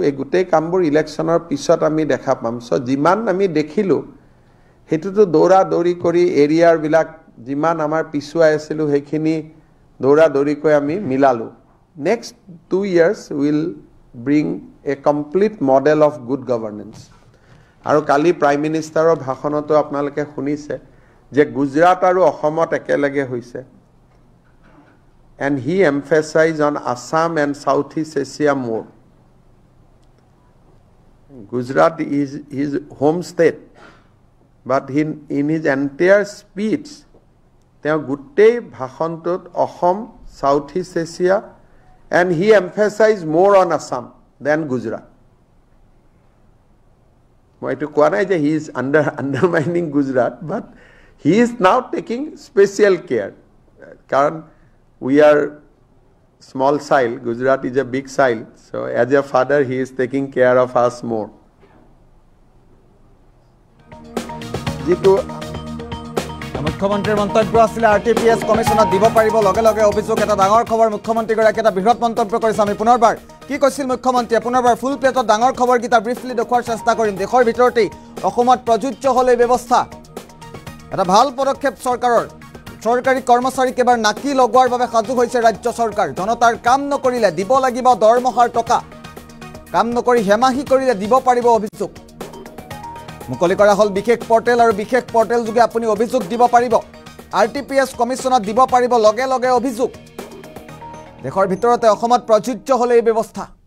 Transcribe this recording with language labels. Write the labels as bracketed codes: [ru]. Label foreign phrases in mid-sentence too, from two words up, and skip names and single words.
[as] এই গোটেই কামবোৰ ইলেকশ্যনৰ পিছত আমি দেখা পাম। চ' যিমান আমি দেখিলোঁ সেইটোতো দৌৰা দৌৰি কৰি এৰিয়াৰবিলাক যিমান আমাৰ পিছুৱাই আছিলোঁ সেইখিনি দৌৰা দৌৰিকৈ আমি মিলালোঁ। [en] Next 2 years will bring a complete model of good governance. [as] আৰু কালি [en] prime minister [as] ভাষণতো আপোনালোকে শুনিছে যে গুজৰাট আৰু অসমত একেলগে হৈছে [en] and he emphasized on Assam and Southeast Asia more. Gujarat is his home state, but in his entire speech [as] তেওঁ গোটেই ভাষণটোত অসম [en] Southeast Asia and he emphasized more on Assam than Gujarat. [as] মই এইটো কোৱা নাই যে [en] he is undermining Gujarat, but he is now taking special care. কাৰণ we are small child, Gujarat is a big child, so as a father he is taking care of us more. Jitu [as] মুখ্যমন্ত্ৰীৰ মন্তব্য আছিল RTPS কমিছনত দিব পাৰিব লগে লগে অভিযোগ এটা ডাঙৰ খবৰ মুখ্যমন্ত্ৰীগৰাকী এটা বৃহৎ মন্তব্য কৰিছে আমি পুনৰবাৰ কি কৈছিল মুখ্যমন্ত্ৰীয়ে পুনৰবাৰ ফুল প্লেটত ডাঙৰ খবৰকেইটা ব্ৰিফলি দেখুৱাৰ চেষ্টা কৰিম দেশৰ ভিতৰতেই অসমত প্ৰযোজ্য হ'লে ব্যৱস্থা এটা ভাল পদক্ষেপ চৰকাৰৰ চৰকাৰী কৰ্মচাৰীক এবাৰ নাকি লগোৱাৰ বাবে সাজু হৈছে ৰাজ্য চৰকাৰ জনতাৰ কাম নকৰিলে দিব লাগিব দৰমহাৰ টকা কাম নকৰি হেমাহি কৰিলে দিব পাৰিব অভিযোগ মুকলি কৰা হল বিশেষ পৰ্টেল আৰু বিশেষ পৰ্টেল যোগে আপুনি অভিযোগ দিব পাৰিব RTPS কমিছনত দিব পাৰিব লগে লগে অভিযোগ দেশৰ ভিতৰতে অসমত প্ৰযোজ্য হ'লে এই ব্যৱস্থা